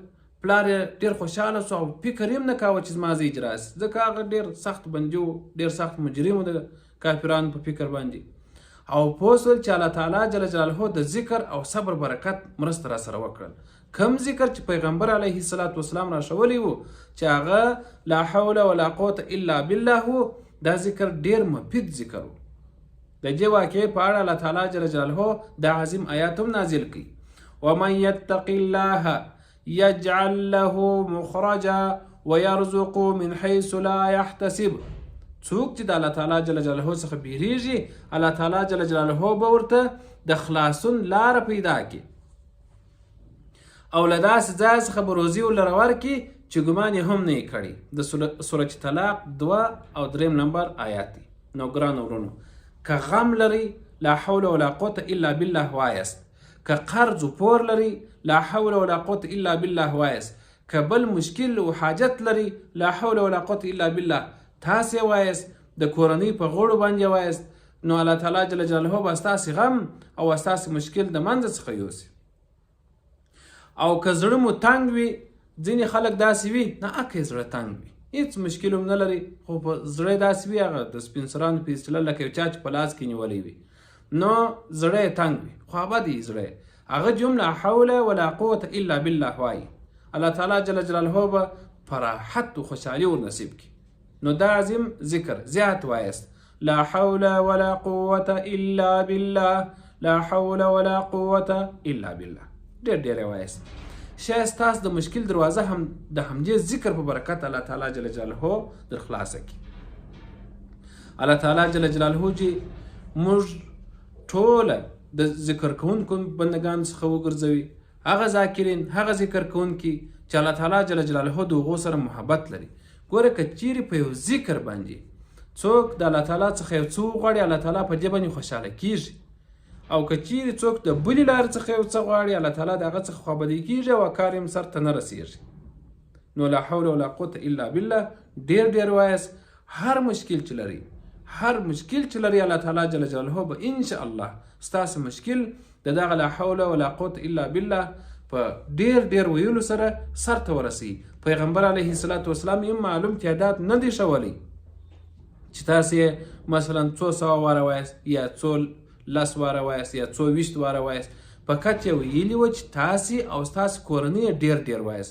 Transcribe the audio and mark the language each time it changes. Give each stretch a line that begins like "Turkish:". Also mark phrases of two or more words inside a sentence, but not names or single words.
Pashto: پلار یې ډېر خوشحاله سو او فکر یې هم نه کاوه چې زما زوی راسي، ځکه هغه ډېر سخت بندي و، ډېر سخت مجرم و د کافرانو په فکر باندې. او پوه سول چې الله تعالی
Arabic: جل جلاله
Pashto: د ذکر او صبر برکت مرسته را سره وکړل. کم ذکر چې پیغمبر علیه السلام را ښولی و چې هغه
Arabic: لا حول ولا قوة الا بالله
Pashto: و، دا ذکر ډېر مفید ذکر و. د دې واقعې په اړه الله تعالی
Arabic: جل جلاله
Pashto: دا عظیم آیات هم نازل کړي.
Arabic: ومن یتق الله یجعل له مخرجا ويرزق من حيث لا يحتسب.
Pashto: څوک چې د الله تعالی
Arabic: جل جلاله
Pashto: څخه بیریږي، الله تعالی جل جلاله به ورته د خلاصون لاره پیدا کړي او له داسې ځای څخه به روزي ورله راورکړي چې ګمان یې هم نه یې کړی. د سورة طلاق 2 او 3 نمبر آیات دی. نو ګرانو ورونو، که غم لري
Arabic: لا حول ولا قوة الا بالله
Pashto: وایست، که قرض و پور لري
Arabic: لا حول ولا قوة الا بالله
Pashto: وایست، که بل مشکل و حاجت لري
Arabic: لا حول ولا قوة الا بالله
Pashto: تاسې وایست، د کورنۍ په غړو باندې وایست، نو الله تعالی
Arabic: جل جلاله
Pashto: به ستاسې غم او ستاسې مشکل د منځه څخه یوسي. او که زړه مو تنګ وي، ځینې خلک داسې وي نه اکه زړه تنګ وي، هېڅ مشکل هم نه لري، خو په زړه داسې وي هغه د سپین سرانو په اصطلاح لکه یو چا چې په لاس کې نیولی وي، نو زړه یې تنګ وي، خو ابد یې زړه هغه جم
Arabic: لا حول ولا قوة الا بالله
Pashto: وایي. الله تعالی
Arabic: جل جلاله
Pashto: به په راحت و خوشحالي ور نصیب کړي. نو دا عظیم ذکر زیات وایست،
Arabic: لا حول ولا قوة الا بالله، لا حول ولا قوة الا بالله،
Pashto: ډېر ډېر وایست. شاید ستاسو د مشکل دروازه هم د همدې ذکر په برکت الله تعالی
Arabic: جل جلاله
Pashto: در خلاصه کړي. الله تعالی
Arabic: جل جلاله
Pashto: چې موږ ټوله د ذکر کوونکو بندگان څخه وګرځوي، هغه ذاکرین، هغه ذکر کوونکي چې الله تعالی
Arabic: جل جلاله
Pashto: د هغو سره محبت لري. ګوره که چیرې په یو ذکر باندې څوک د الله تعالی څخه یو څه وغواړي، الله تعالی په دې باندې خوشحاله کیږي. او که چیرې څوک د بلې لارې څخه یو څه غواړي، الله تعالی د هغه څخه خوابدی کیږي او کار یې سرته نه رسیږي. نو
Arabic: لا حول ولا قوة الا بالله
Pashto: ډېر ډېر وایست. هر مشکل چې لري، هر مشکل چې لري، الله تعالی
Arabic: جل جلاله
Pashto: به
Arabic: ان شاء الله
Pashto: ستاسو مشکل د دغه
Arabic: لا حول ولا قوة الا بالله
Pashto: په ډېر ډېر ویلو سره سرته ورسي. پیغمبر
Arabic: علیه الصلاة والسلام
Pashto: یې معلوم تعداد نه دی ښولی چې تاسې مثلا 200 واره وایست یا 10 واره وایست یا 20 واره وایست، فقط یې ویلي وه چې تاسې او ستاسې کورنۍ ډېر ډېر وایست.